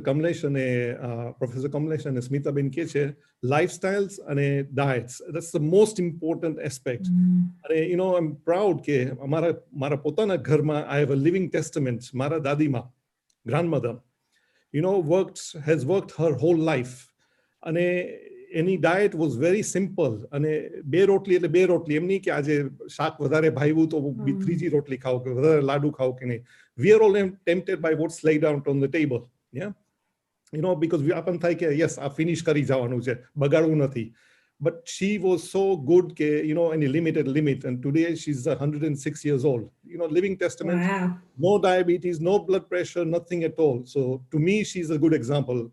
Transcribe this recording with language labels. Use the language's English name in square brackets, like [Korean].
[English] Kamlesh and Professor Kamlesh and Smita Ben Keche, lifestyles and diets, that's the most important aspect. You know, I'm proud that [Gujarati] mara potana gharma, [English] I have a living testament. [Gujarati] Mara dadima, [English] grandmother, you know, has worked her whole life. And any diet was very simple. And [Gujarati] બે રોટલી એટલે બે રોટલી એમ નહીં કે આજે શાક વધારે ભાવ્યું તો ત્રીજી રોટલી ખાઓ કે વધારે લાડુ ખાઓ કે નહીં. [English] We are all tempted by what's laid out on the table. Yeah, you know, because we often think, yes, I finish [Gujarati] કરી જવાનું છે, બગાડવું નથી. [English] But she was so good, you know, any limited limit. And today she's 106 years old. You know, living testament. Wow. No diabetes, no blood pressure, nothing at all. So to me, she's a good example.